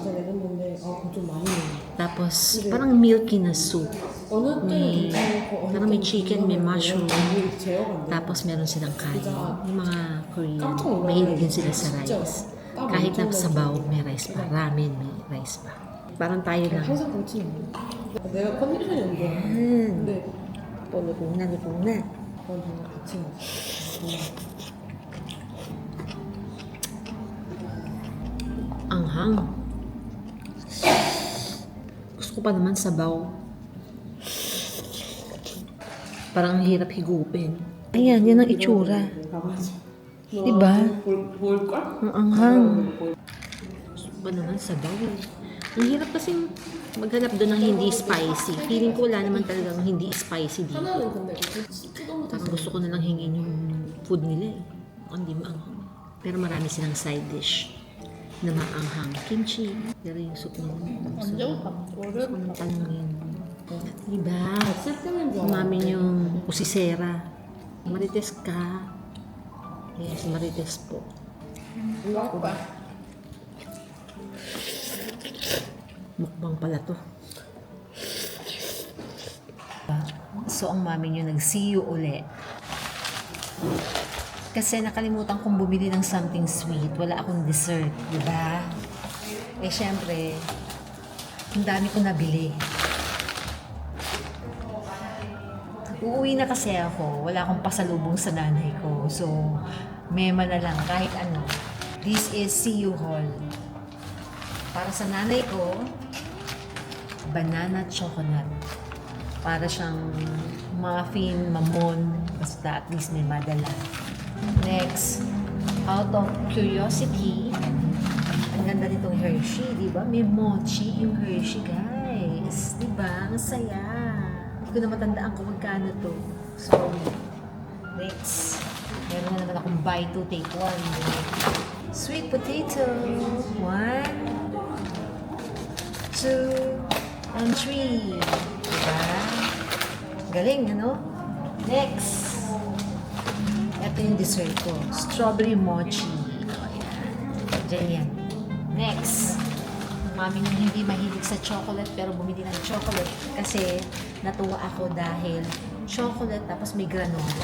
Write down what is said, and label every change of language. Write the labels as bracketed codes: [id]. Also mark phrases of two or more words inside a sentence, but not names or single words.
[tl] Tapos, parang milky na soup. Parang may chicken, may mushroom. Tapos, meron silang kain. Yung mga Korean, mahilig din sila sa rice. Kahit na sabaw, may rice pa. Ramen, may rice pa. Parang tayo lang. [ko] 항상 그렇지. 내가 컨디션이 안 좋아. 근데 [tl] Luto na, luto na. [ko] 그건 정말 같이 먹어. [tl] Anghang. Gusto ko pa naman sabaw. Parang ang hirap higupin. Ayan, yan ang itsura. Diba? [ko] 볼걸? [tl] Ang anghang. Gusto ko pa naman sabaw eh. Ang hirap kasing maghanap doon ng hindi spicy. Feeling ko wala naman talagang hindi spicy dito. [ko] 하나는 근데 뜯어먹 [tl] Tapos gusto ko na lang hingin yung food nila eh. Hindi maanghang. Pero marami silang side dish na maanghang. Kimchi. Pero yung soup nila. [ko] 완전 [tl] Gusto ko nang tanungin. Diba? [ko] 쓸데는 좋아. [tl] Mami yung usisera. Marites ka. [en] Yes, marites po. [ko] 이거 할 거야. [tl] Mukbang pala to. So, ang mami nyo nag- [en] see you [tl] uli. Kasi nakalimutan kong bumili ng [en] something sweet. [tl] Wala akong dessert, di ba? Eh, syempre, ang dami ko nabili. Uuwi na kasi ako. Wala akong pasalubong sa nanay ko. So, mema na lang kahit ano. [en] This is CU Hall. [tl] Para sa nanay ko, banana chocolate. Para siyang muffin, mamon, basta at least may madala. Next, out of curiosity, ang ganda nitong Hershey, di ba? May mochi yung Hershey, guys. Di ba? Ang saya. Hindi ko na matandaan kung magkano to. Sorry. Next, meron na naman akong [en] buy two, take one. Sweet potato. 1, 2, and 3. [tl] Diba? Galing, ano? Next. Ito yung dessert ko. [en] Strawberry mochi. [tl] O, yan. Diyan yan. Next. Mami nung hindi mahilig sa chocolate pero bumili ng chocolate kasi natuwa ako dahil chocolate tapos may granola.